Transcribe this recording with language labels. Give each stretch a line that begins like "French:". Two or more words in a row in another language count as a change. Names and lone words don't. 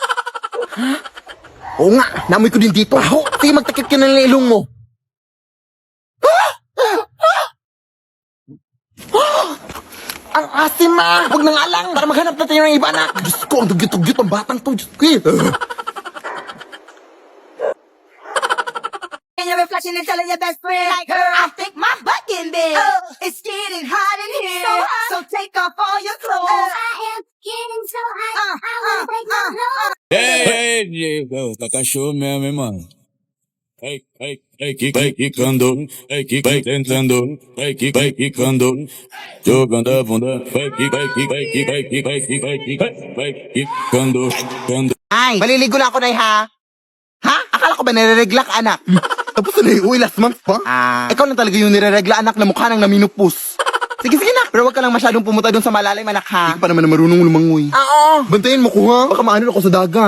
Filipino: Oo nga, namoy ko din dito. Sige, magtakip ka na ng ilong mo. Ang asim, ma. Huwag nang alang para maghanap na tayo ng iba, anak. Diyos ko, ang dugyot-dugyot ang batang to. Diyos ko,
English: And you're flashing and telling your best friend like her, I think my butt getting big. It's getting hot in here, so take off all your clothes. I am getting so hot, I wanna break my nose.
Portuguese: Hey, Diego, tá cachorro mesmo, hein, mano? Vai quicando, vai tentando, vai quicando, jogando a bunda, vai quicando.
Filipino: Ay, maliligo lang ako, Nay, ha? Ha? Akala ko ba nireregla ka, anak? Tapos na yung
English: last month
Filipino: pa? Ikaw lang talaga yung nireregla, anak, na mukha nang naminupos. Sige, na. Pero wag ka lang masyadong pumunta doon sa malalim, anak, ha? Hindi pa naman na marunong lumangoy. Oo. Bantayan mo ko, ha? Baka maano ako sa dagat.